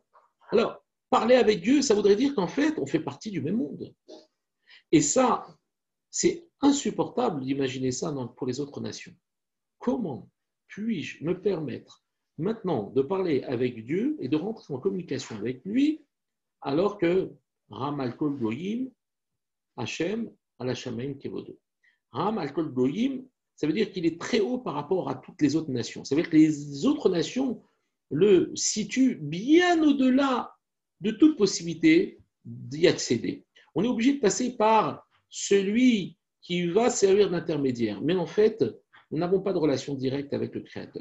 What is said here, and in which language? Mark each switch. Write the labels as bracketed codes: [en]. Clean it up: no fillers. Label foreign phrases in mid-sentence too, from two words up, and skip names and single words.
[fr] Alors, parler avec Dieu, ça voudrait dire qu'en fait, on fait partie du même monde. Et ça, c'est insupportable d'imaginer ça pour les autres nations. Comment puis-je me permettre maintenant de parler avec Dieu et de rentrer en communication avec lui alors que [he] רם על כל גוים, השם, על השמים כבודו. רם על כל גוים, [fr] ça veut dire qu'il est très haut par rapport à toutes les autres nations. Ça veut dire que les autres nations le situent bien au-delà de toute possibilité d'y accéder. On est obligé de passer par celui qui va servir d'intermédiaire. Mais en fait, nous n'avons pas de relation directe avec le Créateur.